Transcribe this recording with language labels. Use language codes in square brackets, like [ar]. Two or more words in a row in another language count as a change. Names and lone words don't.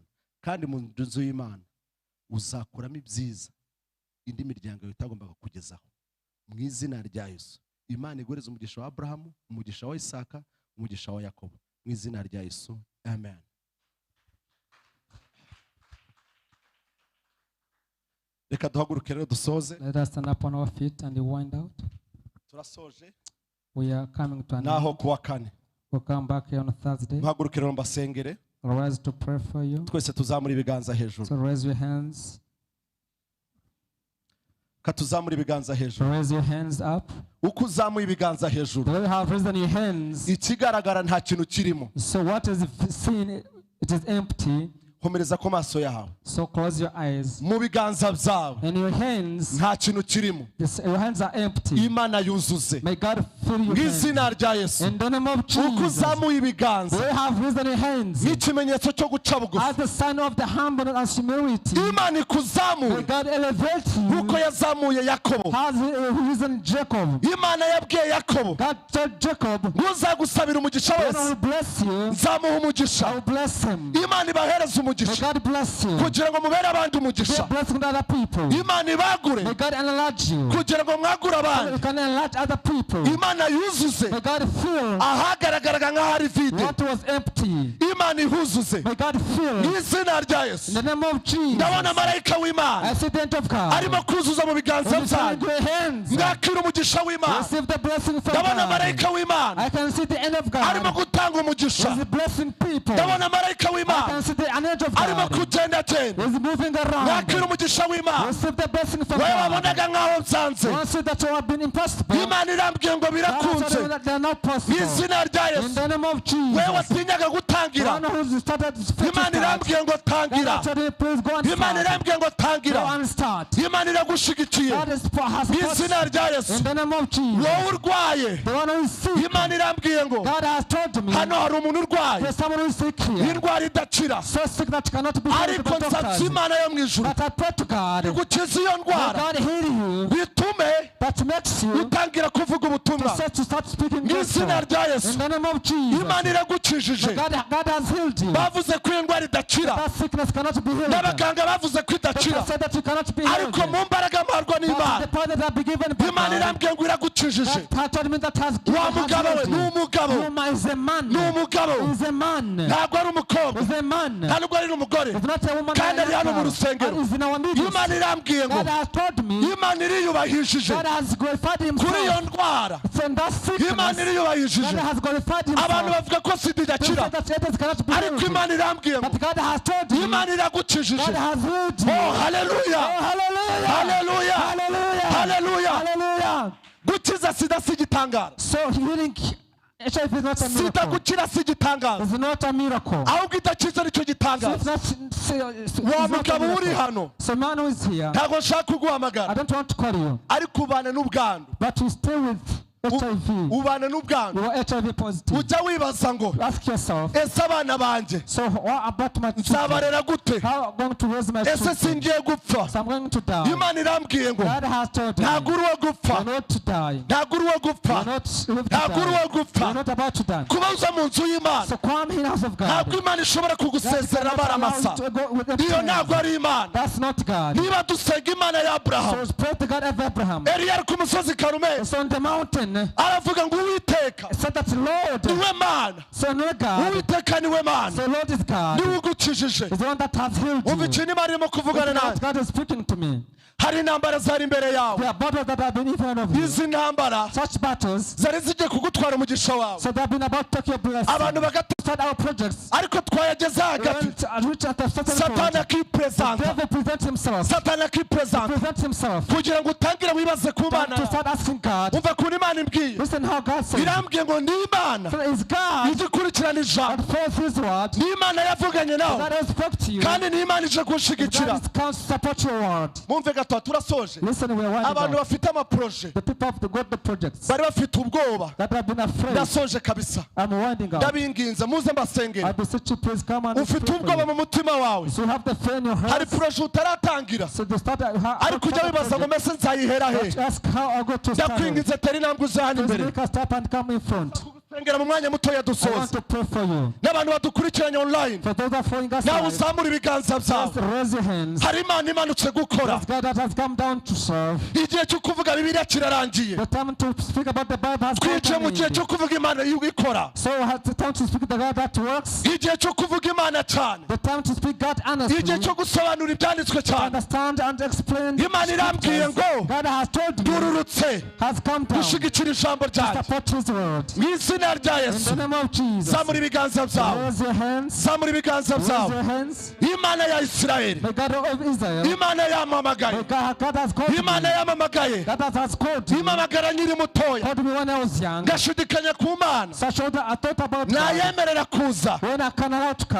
[rw] Kandi mu nzu y'Imana uzakuramo ibyiza indi miryango itagombaga kugezaho. Mu izina rya Yesu. Imana iguhereza umugisha wa Abrahamu, umugisha wa Isaka, umugisha wa Yakobo. Mu izina rya Yesu. Amen. Reka duhaguruke rero dusoze. [en] Let us stand up on our feet and wind out. [rw] Turasoje. [en] We are coming to an end. [rw] Naho kuwa kane. [en] We'll come back here on a Thursday. [rw] Muhaguruke rero mbasengere. [en] Rise to pray for you. [rw] Twese tuzamura ibiganza hejuru. [en] So raise your hands. [rw] Katuzamura ibiganza hejuru. [en] Raise your hands up. [rw] Uko uzamuye ibiganza hejuru. [en] The way you have raised your hands. [rw] Ikigaragara nta kintu kirimo. [en] So what is seen, it is empty. [rw] Komereza ku maso yawe. [en] So close your eyes. [rw] Mu biganza byawe. [en] In your hands. [rw] Nta kintu kirimo. [en] Your hands are empty. [rw] Imana yuzuze. [en] May God fill your hands. [rw] Izina rya Yesu. [en] In the name of Jesus. [rw] Uko uzamuye ibiganza. [en] The way you have raised your hands. [rw] N'ikimenyetso cyo guca bugufi. [en] As the sign of the humbleness and humility. [rw] Imana ikuzamuye. [en] May God elevate you. [rw] Uko yazamuye Yakobo. [en] Has risen Jacob. [rw] Imana yabwiye Yakobo. [en] God told Jacob. [rw] Ntuzagusabira umugisha wese. [en] I will bless you. [rw] Nzamuha umugisha. [en] I will bless him. [rw] Imana ibahereza umugisha. [en] May God bless you. [rw] Kugira ngo mubere abandi umugisha. [en] Be blessing other people. [rw] Imana ibagure. [en] May God enlarge you. [rw] Kugira ngo mwagure abandi. [en] You can enlarge other people. [rw] Imana yuzuze. [en] May God fill. [rw] Ahagaragaraga nk'aho ari vide. [en] What was empty. [rw] Imana ihuzuze. [en] May God fill. [rw] Izina rya Yesu. [en] In the name of Jesus. [rw] Ndabona marayika w'Imana. [en] I see the angel of God. [rw] Arimo kuzuza mu biganza byanyu. Mwakira umugisha w'Imana. [en] Receive the blessing from [rw] Ndabona [en] God. [rw] marayika w'Imana. [en] I can see the angel of God. [rw] Arimo gutanga umugisha. [en] He's blessing people. [rw] Ndabona marayika w'Imana. [en] I can see the angel of God. [rw] Arimo kugenda tena. [en] He's moving around. [rw] Mwakira umugisha w'Imana. [en] Receive the blessing from [rw] wewe [en] God. [rw] wabonaga nk'aho nsanze. [en] Once that you have been impossible. [rw] Imana irambwiye ngo birakunze. [en] They are not possible. [rw] Izina rya Yesu. [en] In the name of Jesus. [rw] wewe watinyaga gutangira. Imana irambwiye ngo tangira. Imana irambwiye ngo tangira. Imana iragushigikiye. Izina rya Yesu. [en] In the name of Jesus. [rw] wowe urwaye. Imana irambwiye ngo hano hari umuntu urwaye. Indwara idakira. Ariko nsabye Imana yo mu ijuru. Igukize iyo ndwara. Bitume [en] that makes you [rw] utangira kuvuga ubutumwa [en] to start speaking [rw] mu izina rya Yesu. [en] in the name of Jesus. [rw] Imana iragukijije. [en] God has healed you. [rw] Bavuze ko indwara idakira. [en] That sickness cannot be healed. [rw] N'abaganga bavuze ko idakira. [en] Said that you cannot be healed. [rw] Ariko mu mbaraga mparwa n'Imana. [en] The power that have been given by [rw] Imana irambwiye ngo iragukijije. [en] that told me that has [rw] Wa mugabo we n'umugabo. [en] is a man. [rw] N'umugabo. [en] Is a man. [rw] Ntabwo ari umukobwa. [en] Is a man. [rw] Ntabwo ari umugore. [en] Is not a woman. [rw] Kandi ari hano mu rusengero. [en] Is in our midst. [rw] Imana irambwiye ngo [en] God has told me. [rw] Imana iriyubahishije. [en] God has glorified himself. [rw] Kuri iyo ndwara. [en] From that sickness. [rw] Imana iriyubahishije. [en] God has glorified himself. [rw] Abantu bavuga ko sida idakira. Ariko Imana irambwiye ngo [en] God has told you. [rw] Imana iragukijije. [en] God has healed you. Oh hallelujah. Oh hallelujah. Hallelujah. Hallelujah. Hallelujah. Hallelujah. [rw] Gukiza sida si igitangaro. [en] So healing HIV is not a [rw] Sida [en] miracle. [rw] gukira si igitangaro. [en] It's not a miracle. [rw] Ahubwo idakiza nicyo gitangaro. Wa mugabo uri hano. [en] So man who is here. [rw] Ntabwo nshaka kuguhamagara. [en] I don't want to call you. [rw] Ariko ubana n'ubwandu. [en] But you stay with HIV. [rw] Ubana n'ubwandu. [en] You are HIV positive. [rw] Ujya wibaza ngo [en] ask yourself. [rw] Ese abana banjye. [en] So what about my children? [rw] Nzabarera gute? [en] How I'm going to raise my children? [rw] Ese singiye gupfa. [en] So I'm going to die. [rw] Imana irambwiye ngo [en] God has told me. [rw] Ntabwo uri uwo gupfa. [en] You're not to die. [rw] Ntabwo uri uwo gupfa. [en] You're not [rw] Ntabwo uri uwo gupfa. [en] You're not about to die. [rw] Kuba uza mu nzu y'Imana. [en] So come in the house of God. [rw] Ntabwo Imana ishobora kugusezerera baramasa. Iyo ntabwo ari Imana. [en] That's not God. [rw] Niba dusenga Imana ya Abraham. [en] So pray to God of Abraham. [rw] Eliya ari ku musozi Karumeli. [en] So on the mountain. [rw] Aravuga ngo Uwiteka. [en] Said that Lord. [rw] Niwe Mana. [en] So no God. [rw] Uwiteka niwe Mana. [en] So Lord is God. [rw] Niwe ugukijije. [en] Is the one that has healed you. [rw] Umva ikintu Imana irimo kuvugana nawe. [en] God is speaking to me. [rw] Hari intambara zari imbere yawe. [en] There are battles that have been in front of you. [rw] Izi ntambara. [en] Such battles. [rw] Zari zigiye kugutwara umugisha wawe. [en] So they have been about to take your blessing. [rw] Abantu [en] start our projects. [rw] Ariko twayageze hagati. Satani akipresenta. [en] The devil presents himself. [rw] Satani akipresenta. [en] Presents himself. [rw] Kugira ngo utangire wibaze ku Mana. [en] To start asking God. [rw] Umva kuri Imana imbwiye. [en] Listen how God says. [rw] Irambwiye ngo ni Imana. [en] So it's God. [rw] Izikurikirana ijambo. [en] And follows his word. [rw] Ni Imana yavuganye nawe. [en] God has spoke to you. [rw] Kandi ni Imana ije kushigikira. [en] God comes to support your word. [rw] Mumve gato turasoje. [en] Listen, we are winding [rw] Abantu [en] up. [rw] bafite amaproje. [en] The people have got the projects. [rw] Bari bafite ubwoba. [en] That have been afraid. [rw] Ndasoje kabisa. [en] I'm winding up. [rw] Ndabinginze muze mbasengere. [en] I beseech you, please come and [rw] ufite ubwoba mu mutima wawe. [en] So you have the fear in your heart. [rw] Hari proje utaratangira. [en] So the start. [rw] Ariko ujya wibaza ngo mese nzayihera he. [en] Ask how I go to start. [rw] Ndakwinginze teri intambwe uzana imbere. [en] Make a step and come in front. [rw] Sengera mu mwanya mutoya dusoza. [en] I want to pray for you. [rw] N'abantu badukurikiranye online. [en] For those that are following us [rw] nawe [en] live, [rw] uzamura ibiganza byawe. [en] raise your hands. [rw] Hari Imana imanutse gukora. [en] God that has come down to serve. [rw] Igihe cyo kuvuga Bibiliya kirarangiye. [en] The time to speak about the Bible has come. [rw] Twicaye mu gihe cyo kuvuga Imana ikora. [en] So has the time to speak the God that works. [rw] Igihe cyo kuvuga Imana cyane. [en] The time to speak God honestly. [rw] Igihe cyo gusobanura ibyanditswe cyane. [en] Understand and explain. [rw] Imana irambwiye ngo [en] God has told me. [rw] Dururutse. [en] Has come down. [rw] Gushigikira ijambo ryawe. [en] Support his word. [rw] Mu izina rya Yesu. [en] In the name of Jesus. [rw] Zamura ibiganza byawe. [en] Raise your hands. [rw] Zamura ibiganza byawe. [en] Raise your hands. [rw] Imana ya Isirayeli. [en] The God of Israel. [rw] Imana yamamagaye. [en] God has called me. [rw] Imana yamamagaye. [en] God has called me. [rw] Imamagara nkiri mutoya. [en] Called me when I was young. [rw] Ngashidikanya ku Mana. [en] Such I thought about [rw] nayemerera kuza. [en] When I can allow to come.